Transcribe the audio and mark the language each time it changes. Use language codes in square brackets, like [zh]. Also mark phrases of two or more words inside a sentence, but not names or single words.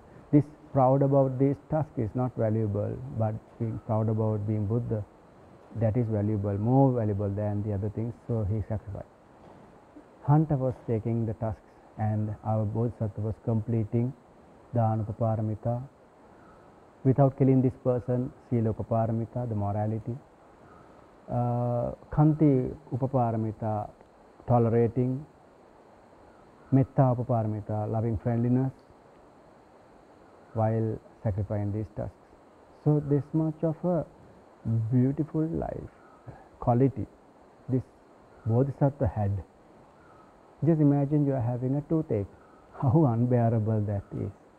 [en] This proud about these tusks is not valuable, but being proud about being Buddha, that is valuable, more valuable than the other things, so he sacrificed. Hunter was taking the tusks, and our Bodhisattva was completing the Anupaparamita. Without killing this person, [pi] Sila Upaparamita, [en] the morality. [pi] Khanti Upaparamita, tolerating. Metta Upaparamita, [en] loving friendliness, while sacrificing these tusks. So this much of a beautiful life quality this Bodhisattva had. Just imagine you are having a toothache, how unbearable that is.